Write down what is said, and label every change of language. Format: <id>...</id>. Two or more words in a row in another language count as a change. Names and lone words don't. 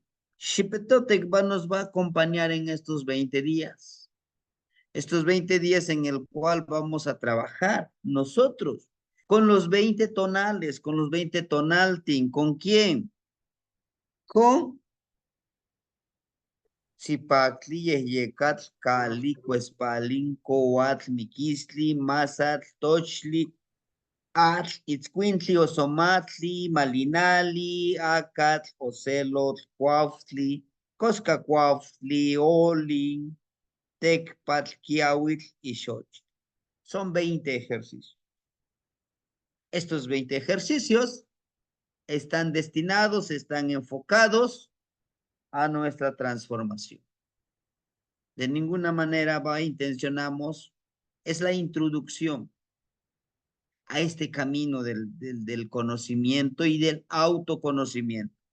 <es>Xipetotec nos va a acompañar en estos 20 días. Estos 20 días en el cual vamos a trabajar nosotros con los 20 tonales, con los 20 tonaltin. ¿Con quién? Con Zipacli, Yecatl, Cali, Cuespalin, Coatl, Miquisli, Mazatl, Tochli, Atl, Itzcuintli, Osomatli, Malinali, Acatl, Ocelotl, Cuautli, Coscacuautli, Olin, Tecpatl, Quiahuitl y Xochitl. Son 20 ejercicios. Estos 20 ejercicios están destinados, están enfocados a nuestra transformación. De ninguna manera intencionamos, es la introducción a este camino del conocimiento y del autoconocimiento.</es>